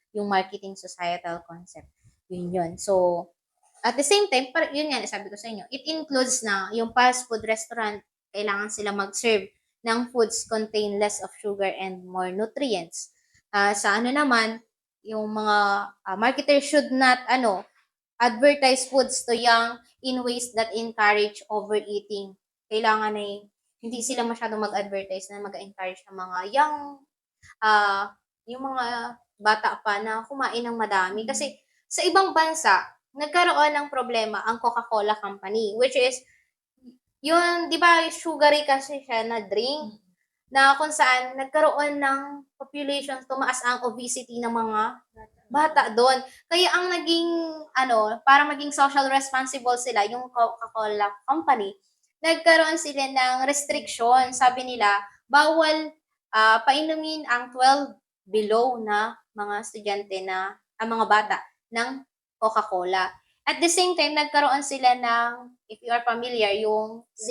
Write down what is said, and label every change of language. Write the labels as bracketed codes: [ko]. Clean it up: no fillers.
[en] Yung marketing societal concept. Yun. So, at the same time, [tl] yun nga, sabi ko sa inyo, [en] it includes na yung fast food restaurant, [tl] kailangan sila mag-serve ng [en] foods contain less of sugar and more nutrients. [tl] Sa naman, yung mga [en] marketers should not, advertise foods to young in ways that encourage overeating. [tl] Kailangan ay hindi sila masyadong mag-advertise na mag-encourage ng mga young, yung mga bata pa na kumain ng madami. Kasi sa ibang bansa, nagkaroon ng problema ang Coca-Cola Company, [en] which is, [tl] yun, di ba, sugary kasi siya na drink, na kung saan nagkaroon ng population, tumaas ang obesity ng mga bata doon. Kaya ang naging, para maging social responsible sila, yung Coca-Cola Company, nagkaroon sila ng restriction. Sabi nila, bawal painumin ang 12 below na mga estudyante na, mga bata ng Coca-Cola. At the same time, nagkaroon sila ng, [en] if you are familiar, [tl] yung